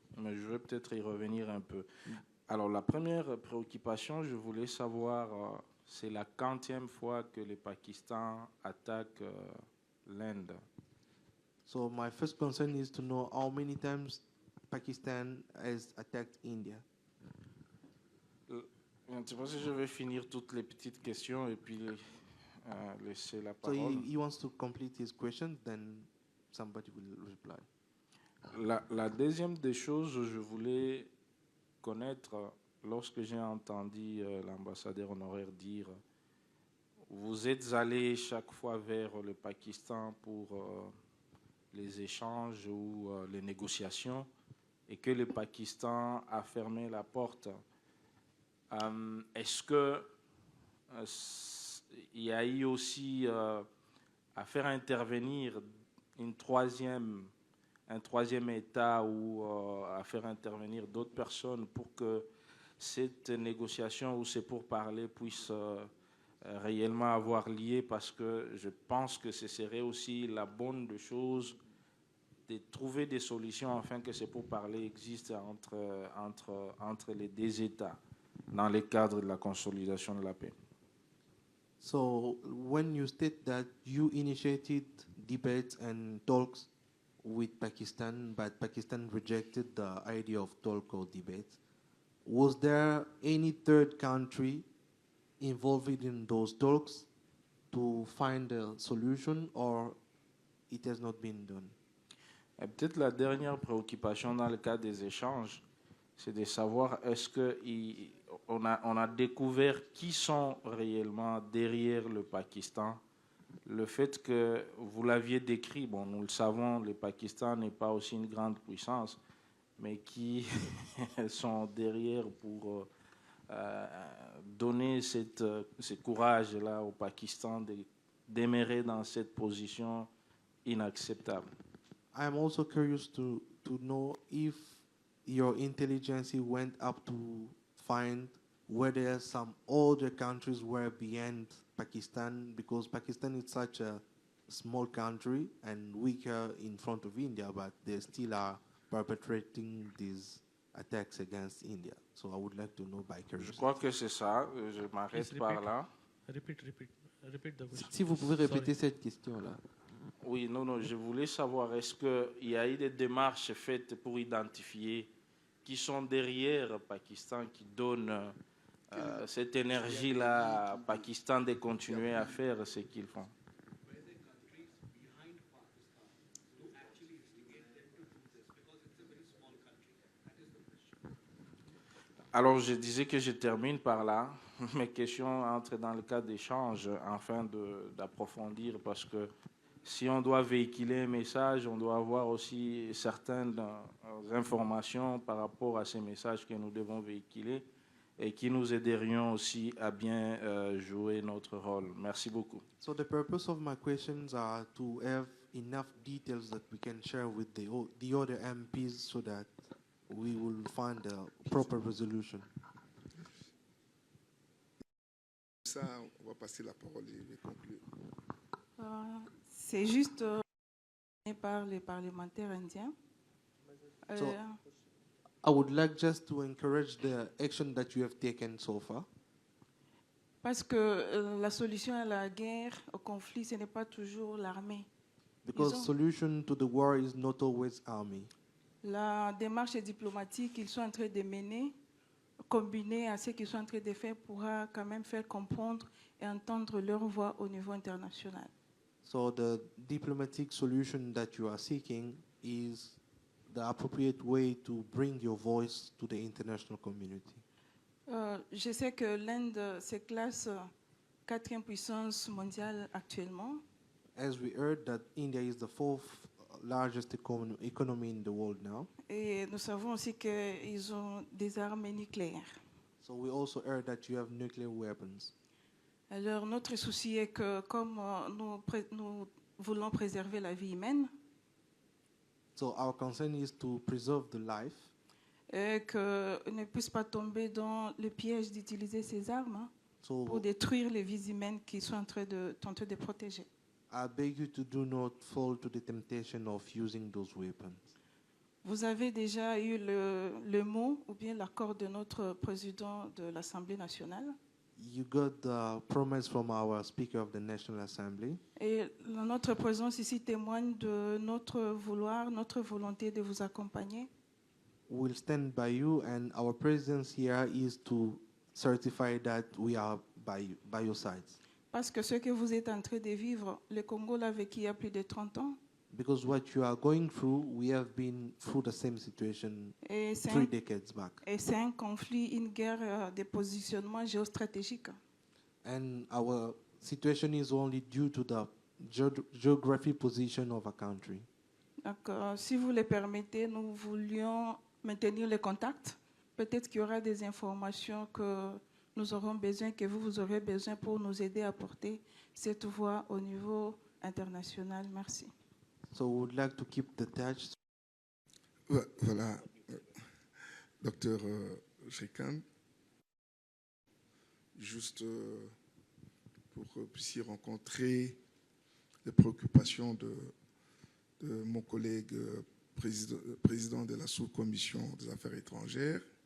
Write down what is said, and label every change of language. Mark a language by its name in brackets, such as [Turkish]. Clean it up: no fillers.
[French] Mais je vais peut-être y revenir un peu. Alors, la première préoccupation, je voulais savoir, c'est la 40e fois que le Pakistan attaque l'Inde. [English] So my first concern is to know how many times Pakistan has attacked India. [French] Je ne sais pas si je vais finir toutes les petites questions et puis laisser la [English] So [French] parole. [English] he wants to complete his question, then somebody will reply. [French] La deuxième des choses, je voulais connaître, lorsque j'ai entendu l'ambassadeur honoraire dire vous êtes allé chaque fois vers le Pakistan pour les échanges ou les négociations et que le Pakistan a fermé la porte. Est-ce que il y a eu aussi à faire intervenir un troisième État ou à faire intervenir d'autres personnes pour que cette négociation ou ces pourparlers puissent réellement avoir lieu, parce que je pense que ce serait aussi la bonne des choses de trouver des solutions afin que ces pourparlers existent entre les deux États dans le cadre de la consolidation de la paix. [English] So when you state that you initiated debates and talks with Pakistan, but Pakistan rejected the idea of talk or debates, was there any third country involved in those talks to find a solution, or it has not been done? [French] Et peut-être la dernière préoccupation dans le cas des échanges, c'est de savoir est-ce qu'on a découvert qui sont réellement derrière le Pakistan. Le fait que vous l'aviez décrit, bon, nous le savons, le Pakistan n'est pas aussi une grande puissance, mais qui sont derrière pour donner ce courage-là au Pakistan de demeurer dans cette position inacceptable. [English] I am also curious to know if your intelligence went up to find whether some other countries were behind Pakistan, because Pakistan is such a small country and weaker in front of India, but they still are perpetrating these attacks against India. So I would like to know by curiosity. [French] Je crois que c'est ça. Je m'arrête par là. [English] Repeat the question. [French] Si vous pouvez répéter cette question-là. Oui, non, je voulais savoir, est-ce qu'il y a eu des démarches faites pour identifier qui sont derrière le Pakistan, qui donnent cette énergie-là au Pakistan de continuer à faire ce qu'ils font? Alors, je disais que je termine par là. Mes questions entrent dans le cadre d'échange afin d'approfondir, parce que si on doit véhiculer un message, on doit avoir aussi certaines informations par rapport à ces messages que nous devons véhiculer et qui nous aiderions aussi à bien jouer notre rôle. Merci beaucoup. [English] So the purpose of my questions are to have enough details that we can share with the other MPs so that we will find a proper resolution. [French] Ça, on va passer la parole et conclure. C'est juste par les parlementaires indiens. [English] So I would like just to encourage the action that you have taken so far. [French] Parce que la solution à la guerre, au conflit, ce n'est pas toujours l'armée. [English] Because solution to the war is not always army. [French] La démarche diplomatique qu'ils sont en train de mener, combinée à ce qu'ils sont en train de faire, pourra quand même faire comprendre et entendre leur voix au niveau international. [English] So the diplomatic solution that you are seeking is the appropriate way to bring your voice to the international community. [French] Je sais que l'Inde se classe 4e puissance mondiale actuellement. [English] As we heard that India is the 4th largest economy in the world now. [French] Et nous savons aussi qu'ils ont des armes nucléaires. [English] So we also heard that you have nuclear weapons. [French] Alors notre souci est que comme nous voulons préserver la vie humaine, [English] so our concern is to preserve the life. [French] et qu'ils ne puissent pas tomber dans le piège d'utiliser ces armes hein, [English] So [French] pour détruire les vies humaines qu'ils sont en train de protéger. [English] I beg you to do not fall to the temptation of using those weapons. [French] Vous avez déjà eu le mot ou bien l'accord de notre président de l'Assemblée nationale. [English] You got the promise from our Speaker of the National Assembly. [French] Et notre présence ici témoigne de notre vouloir, notre volonté de vous accompagner. [English] We'll stand by you, and our presence here is to certify that we are by your sides. [French] Parce que ce que vous êtes en train de vivre, le Congo l'a vécu il y a plus de 30 ans. [English] Because what you are going through, we have been through the same situation [French] Et [English] 3 decades back. [French] Et c'est un conflit, une guerre de positionnement géostratégique. [English] And our situation is only due to the geographic position of a country. [French] Donc, si vous le permettez, nous voulions maintenir le contact. Peut-être qu'il y aura des informations que nous aurons besoin, que vous aurez besoin pour nous aider à porter cette voix au niveau international. Merci. [English] So we would like to keep the touch. [French] Voilà, docteur Shrikant, juste pour que vous puissiez rencontrer les préoccupations de mon collègue président de la sous-commission des affaires étrangères.